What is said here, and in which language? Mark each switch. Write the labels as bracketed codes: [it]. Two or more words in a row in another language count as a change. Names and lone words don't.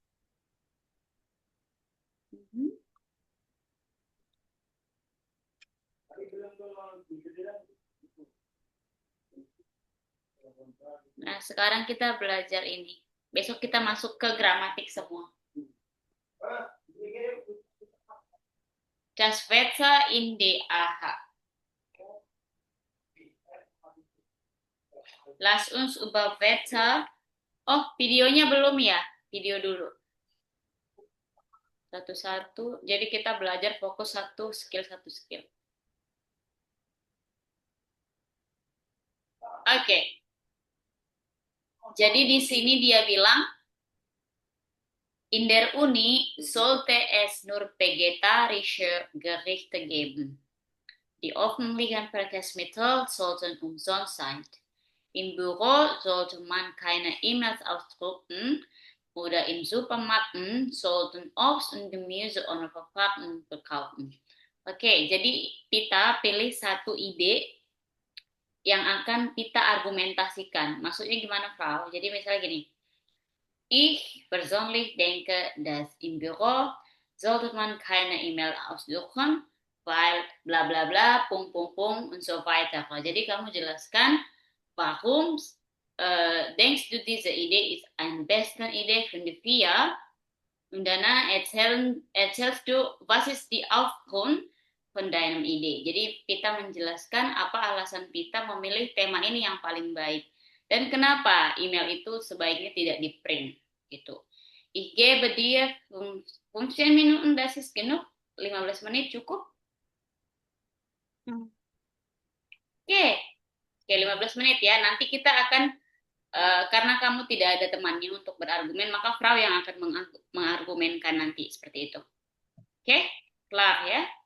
[id] Mhm. Nah, sekarang kita belajar ini. Besok kita masuk ke gramatik semua. [de] Das Wetter in the AHA. Lass uns über Wetter. [id] Oh, videonya belum ya? Video dulu. Satu-satu. Jadi kita belajar fokus satu skill. Oke. Jadi di sini dia bilang, [de] in der Uni sollte es nur vegetarische Gerichte geben. Die öffentlichen Verkehrsmittel sollten umsonst sein. Im Büro sollte man keine E-Mails ausdrucken oder in Supermärkten sollten Obst und Gemüse ohne Verpackung verkaufen. [id] Oke, jadi kita pilih satu ide yang akan kita argumentasikan. Maksudnya gimana, Frau? Jadi misalnya gini, [de] ich persönlich denke, dass im Büro sollte man keine E-Mail ausdrucken, weil bla bla bla, pung pung pung und so weiter. [id] Jadi kamu jelaskan, [de] warum denkst du diese Idee ist eine beste Idee für die vier? Und danach erzählst du, was ist die Aufgrund von deinem Ide. [id] Jadi kita menjelaskan apa alasan kita memilih tema ini yang paling baik. Dan kenapa email itu sebaiknya tidak di print gitu. [de] Ich gebe dir 15 Minuten, das ist genug. [id] 15 menit cukup. Hmm. Oke. Oke, 15 menit ya. Nanti kita akan karena kamu tidak ada temannya untuk berargumen, maka Frau yang akan mengargumenkan nanti seperti itu. Oke? Kelar ya.